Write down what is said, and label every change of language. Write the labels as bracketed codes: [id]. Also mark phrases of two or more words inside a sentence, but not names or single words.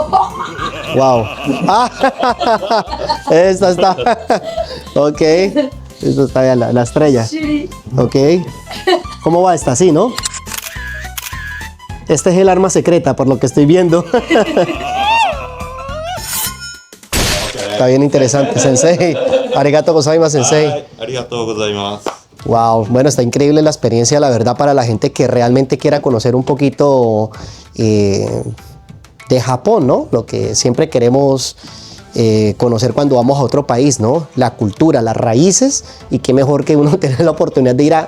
[es] Wow. Esta está. Ok. Esta está bien, la estrella. Sí. Ok. ¿Cómo va esta? Así, ¿no? Este es el arma secreta, por lo que estoy viendo. Está bien interesante, sensei. [ja] ありがとうございます、先生. ありがとうございます. [es] Wow, bueno, está increíble la experiencia, la verdad, para la gente que realmente quiera conocer un poquito de Japón, ¿no? Lo que siempre queremos conocer cuando vamos a otro país, ¿no? La cultura, las raíces, y qué mejor que uno tener la oportunidad de ir a...